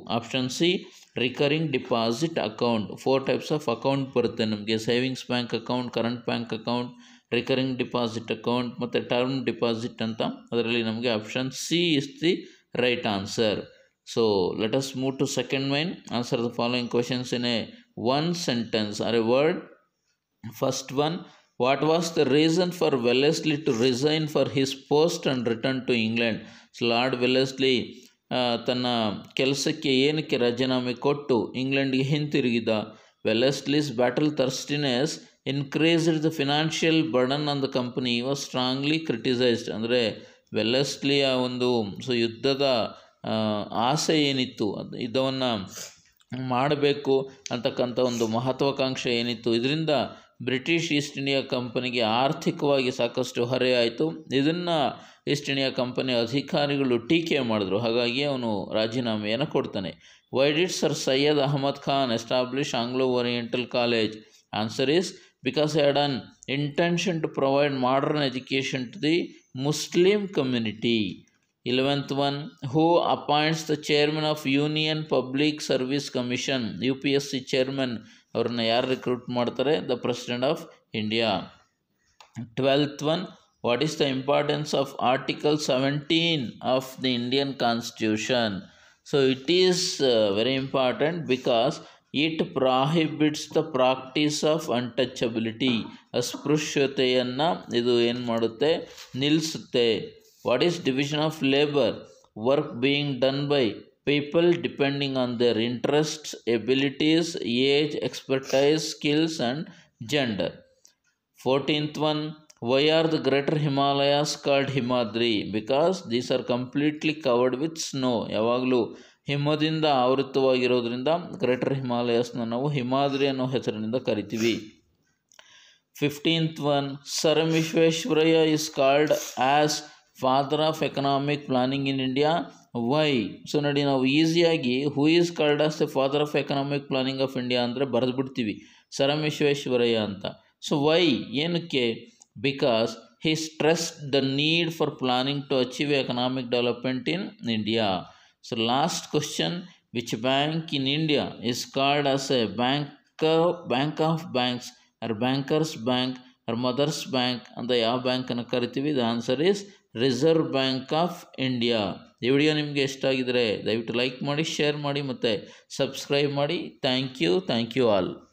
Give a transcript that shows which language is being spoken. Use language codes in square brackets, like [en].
[en] Option C, recurring deposit account. 4 types of account [kn] ಬರುತ್ತೆ ನಮಗೆ: [en] Savings bank account, current bank account, recurring deposit account ಮತ್ತು term deposit ಅಂತ. [kn] ಅದರಲ್ಲಿ ನಮಗೆ [en] Option C is the right answer. Let us move to second main. Answer the following questions in a one sentence or a word. First one, what was the reason for Wellesley to resign for his post and return to England? [kn] Lord Wellesley ತನ್ನ ಕೆಲಸಕ್ಕೆ ಏನಕ್ಕೆ ರಾಜೀನಾಮೆ ಕೊಟ್ಟು ಇಂಗ್ಲೆಂಡ್ಗೆ ಹಿಂತಿರುಗಿದ? [en] Wellesley's battle thirstiness increased the financial burden on the company was strongly criticised. [kn] ಅಂದರೆ ವೆಲ್ಲೆಸ್ಲಿಯ ಒಂದು ಯುದ್ಧದ ಆಸೆ ಏನಿತ್ತು, ಯುದ್ಧವನ್ನು ಮಾಡಬೇಕು ಅಂತಕ್ಕಂಥ ಒಂದು ಮಹತ್ವಾಕಾಂಕ್ಷೆ ಏನಿತ್ತು, ಇದರಿಂದ ಬ್ರಿಟಿಷ್ ಈಸ್ಟ್ ಇಂಡಿಯಾ ಕಂಪನಿಗೆ ಆರ್ಥಿಕವಾಗಿ ಸಾಕಷ್ಟು ಹೊರೆ ಆಯಿತು. ಇದನ್ನು ಈಸ್ಟ್ ಇಂಡಿಯಾ ಕಂಪನಿ ಅಧಿಕಾರಿಗಳು ಟೀಕೆ ಮಾಡಿದ್ರು. ಹಾಗಾಗಿ ಅವನು ರಾಜೀನಾಮೆಯನ್ನು ಕೊಡ್ತಾನೆ. [en] Why did sir Syed Ahmad Khan establish Anglo oriental college? Answer is because he had an intention to provide modern education to the Muslim community. 11th one, who appoints the chairman of Union Public Service Commission? [kn] UPSC chairman ಅವ್ರನ್ನ ಯಾರು recruit ಮಾಡ್ತಾರೆ? [en] The president of India. 12th one, what is the importance of Article 17 of the Indian Constitution? It is very important because it prohibits the practice of untouchability. [kn] ಅಸ್ಪೃಶ್ಯತೆಯನ್ನು ಇದು ಏನು ಮಾಡುತ್ತೆ? ನಿಲ್ಲಿಸುತ್ತೆ. [en] What is division of labor? Work being done by people depending on their interests, abilities, age, expertise, skills and gender. 14th one, why are the greater Himalayas called Himadri? Because these are completely covered with snow. [kn] ಯಾವಾಗಲೂ ಹಿಮದಿಂದ ಆವೃತವಾಗಿರೋದ್ರಿಂದ greater ಹಿಮಾಲಯಸ್ನ ನಾವು ಹಿಮಾದ್ರಿ ಅನ್ನೋ ಹೆಸರಿನಿಂದ ಕರಿತೀವಿ. [en] 15th one, Sir M. Vishveshwaraya is called as father of economic planning in India. Why? [kn] ನೋಡಿ, ನಾವು ಈಸಿಯಾಗಿ [en] who is called as the father of economic planning of India [kn] ಅಂದರೆ ಬರೆದುಬಿಡ್ತೀವಿ, [en] Sir M Visvesvaraya ಅಂತ. [kn] ವೈ ಏನಕ್ಕೆ? [en] Because he stressed the need for planning to achieve economic development in India. So last question, which bank in India is called as a bank of banks or bankers bank or mothers bank [kn] ಅಂತ ಯಾವ ಬ್ಯಾಂಕನ್ನು ಕರಿತೀವಿ? [en] The answer is reserve bank of India. [kn] ಈ video ನಿಮಗೆ ಇಷ್ಟ ಆಗಿದರೆ ದಯವಿಟ್ಟು like ಮಾಡಿ, share ಮಾಡಿ ಮತ್ತು ಸಬ್ಸ್ಕ್ರೈಬ್ ಮಾಡಿ. [en] Thank you all.